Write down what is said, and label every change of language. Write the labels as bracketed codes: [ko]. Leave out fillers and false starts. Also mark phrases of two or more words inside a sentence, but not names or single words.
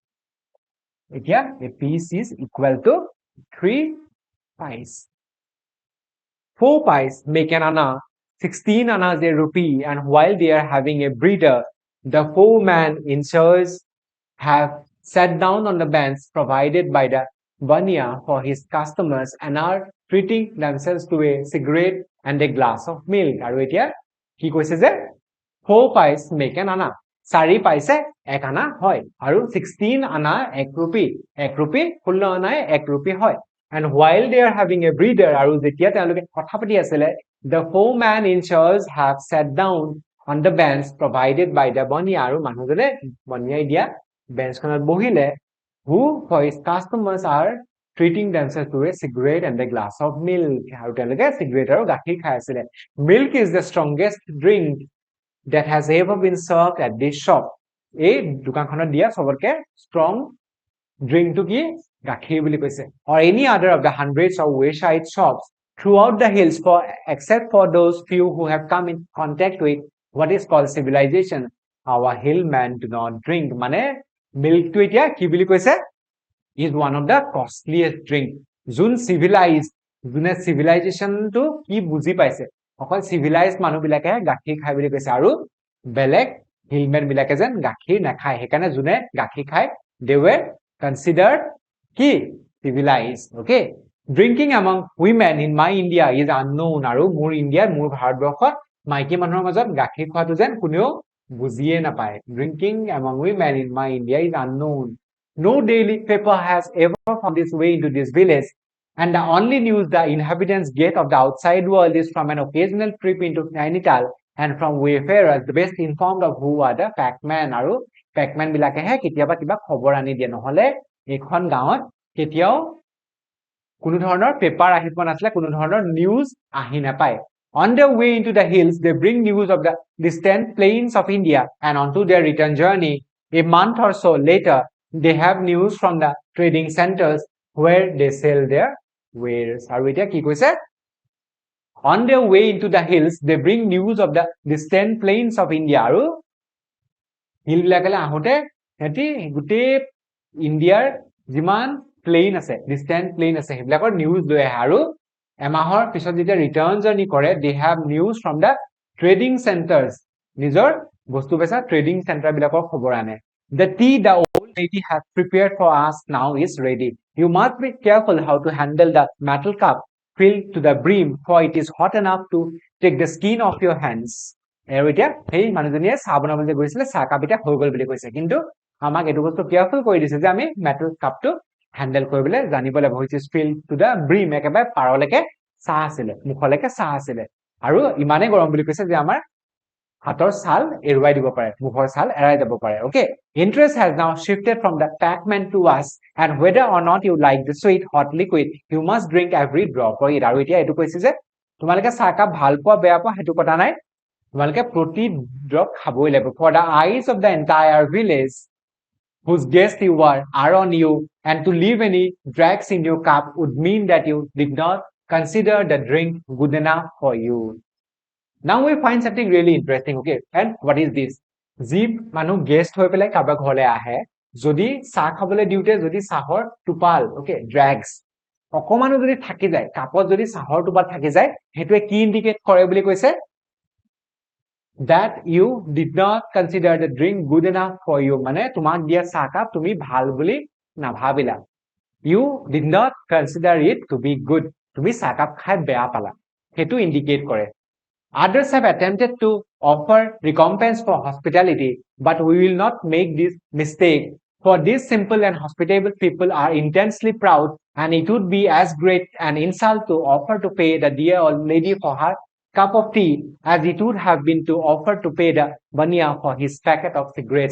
[en] এতিয়া a piece is equal to 3 pies 4 pies make an anna, 16 annas a rupee, and while they are having a breeder, the 4 men in chairs have sat down on the bench provided by the banya for his customers and are treating themselves to a cigarette and a glass of milk. [as] আৰু এতিয়া কি কৈছে যে [en] 4 pies make an anna. [as] 4 পাইছে 1 আনা হয় আৰু 16 আনা 1 rupee 1 rupee 16 আনাই 1 rupee হয়. [en] And while they are having a breeder, [as] আৰু যেতিয়া তেওঁলোকে কথা পাতি আছিল, [en] the 4 men in chairs have sat down on the bench provided by the banya, [as] আৰু মানুহজনে বনিয়াই দিয়া বেঞ্চখনত বহিলে, [en] who for his customers are treating themselves to a cigarette and a glass of milk. [as] আৰু তেওঁলোকে cigarette আৰু গাখীৰ খাই আছিল. [en] Milk is the strongest drink that has ever been served at this shop. [as] এই দোকানখনত দিয়া সবতকে [en] strong drink [as] to কি গাখীৰ বুলি কৈছে. [en] Or any other of the hundreds of wayside shops throughout the hills, except for those few who have come in contact with what is called civilization, our hillmen do not drink. [as] মানে milk to এতিয়া কি বুলি কৈছে, [en] is one of the costliest drink. [as] যোন civilized, যোনে civilization to কি বুজি পাইছে, অকল civilized মানুহবিলাকে গাখীৰ খাই বুলি কৈছে, আৰু বেলেগ hillmen বিলাকে যেন গাখীৰ নাখায়, সেইকাৰণে যোনে গাখীৰ খায় [en] they were considered [as] কি civilized. [en] Okay, drinking among women in my India is unknown. আৰু মোৰ ইণ্ডিয়াৰ মোৰ ভাৰতবৰ্ষত মাইকী মানুহৰ মাজত গাখীৰ খোৱাটো যেন কোনেও বুজিয়ে নাপায়. Drinking among women in my India is unknown. No daily paper has ever found its way into this village, and the only news the inhabitants get of the outside world is from an occasional trip into Nainital and from wayfarers, the best informed of who are the packmen. [as] আৰু packmen বিলাকেহে কেতিয়াবা কিবা খবৰ আনি দিয়ে, নহলে এইখন গাঁৱত কেতিয়াও কোনো ধৰণৰ পেপাৰ আহি পোৱা নাছিলে, কোনো ধৰণৰ নিউজ আহি নাপায়. [en] On their way into the hills, they bring news of the distant plains of India, and onto their return journey, a month or so later, they have news from the trading centers where they sell their wares. [as] আৰু এতিয়া কি কৈছে, [en] on their way into the hills, they bring news of the distant plains of India. [as] আৰু হিল বিলাকলে আহোঁতে সিহঁতি গোটেই ইণ্ডিয়াৰ যিমান প্লেইন আছে, [en] distant plain [as] আছে, সেইবিলাকৰ নিউজ লৈ আহে, আৰু এমাহৰ পিছত যেতিয়া [en] return journey [as] কৰে, [en] they have news from the trading centers, [as] নিজৰ বস্তু বেচা [en] trading center [as] বিলাকৰ খবৰ আনে. [en] The tea the old lady has prepared for us now is ready. You must be careful how to handle the metal cup filled to the brim, for it is hot enough to take the skin off your hands. [as] আৰু এতিয়া সেই মানুহজনীয়ে চাহ বনাবলৈ যে গৈছিলে, চাহ কাপ এতিয়া হৈ গল বুলি কৈছে, কিন্তু আমাক এইটো বস্তু কেয়াৰফুল কৰি দিছে যে আমি মেটেল কাপটো হেণ্ডেল কৰিবলৈ জানিব লাগিব. [en] which is filled to the brim, [as] একেবাৰে পাৰলৈকে চাহ আছিলে, মুখলৈকে চাহ আছিলে, আৰু ইমানেই গৰম বুলি কৈছে যে আমাৰ হাতৰ ছাল এৰুৱাই দিব পাৰে, মুখৰ ছাল এৰাই যাব পাৰে. [en] Okay, interest has now shifted from the packman to us, and whether or not you like the sweet hot liquid, you must drink every drop of it. [as] আৰু এতিয়া এইটো কৈছে যে তোমালোকে চাহকাপ ভাল পোৱা বেয়া পোৱা সেইটো কথা নাই, তোমালোকে প্ৰতি ড্ৰপ খাবই লাগিব. [en] For the eyes of the entire village whose guest you are on you, and to leave any dregs in your cup would mean that you did not consider the drink good enough for you. Now we find something really interesting. Okay, and what is this? [as] যি মানুহ গেষ্ট হৈ পেলাই কাৰোবাৰ ঘৰলৈ আহে, যদি চাহ খাবলৈ দিওঁতে যদি চাহৰ টোপাল, okay, ড্ৰেগছ অকমানো যদি থাকি যায়, কাপত যদি চাহৰ টোপাল থাকি যায়, সেইটোৱে কি ইণ্ডিকেট কৰে বুলি কৈছে, [en] that you did not consider the drink good enough for you. [as] মানে তোমাক দিয়া চাহকাপ তুমি ভাল বুলি নাভাবিলা, [en] you did not consider it to be good, [as] তুমি চাহকাপ খাই বেয়া পালা, সেইটো ইণ্ডিকেট কৰে. [en] Others have attempted to offer recompense for hospitality, but we will not make this mistake, for these simple and hospitable people are intensely proud, and it would be as great an insult to offer to pay the dear old lady for her cup of tea as it would have been to offer to pay the banya for his packet of cigarettes.